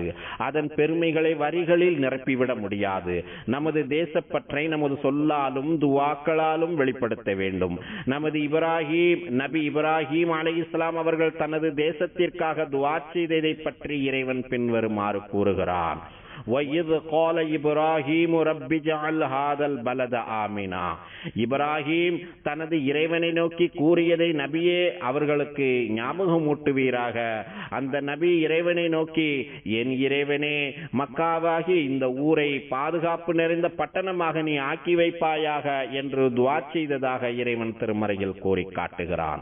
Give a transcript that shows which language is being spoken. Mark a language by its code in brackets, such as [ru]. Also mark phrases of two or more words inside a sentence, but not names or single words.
[ta] அதன் பெருமைகளை வரிகளில் நிரப்பிவிட முடியாது. நமது தேசப்பற்றை நமது சொல்லாலும் துவாக்களாலும் வெளிப்படுத்த வேண்டும். நபி இப்ராஹிம் அலைஹிஸ்ஸலாம் அவர்கள் தனது தேசத்திற்காக துஆ செய்ததை பற்றி இறைவன் பின்வருமாறு கூறுகிறான். [ar] وَإِذْ قَالَ إِبْرَاهِيمُ رَبِّ اجْعَلْ هَذَا الْبَلَدَ آمِنًا. [ta] இப்ராஹிம் தனது இறைவனை நோக்கி கூறியதை நபியே அவர்களுக்கு ஞாபகமூட்டுவீராக. அந்த நபி இறைவனை நோக்கி, என் இறைவனே, மக்காவாகி இந்த ஊரை பாதுகாப்பு நிறைந்த பட்டணமாக நீ ஆக்கி வைப்பாயாக என்று துஆ செய்ததாக இறைவன் திருமறையில் கூறி காட்டுகிறான்.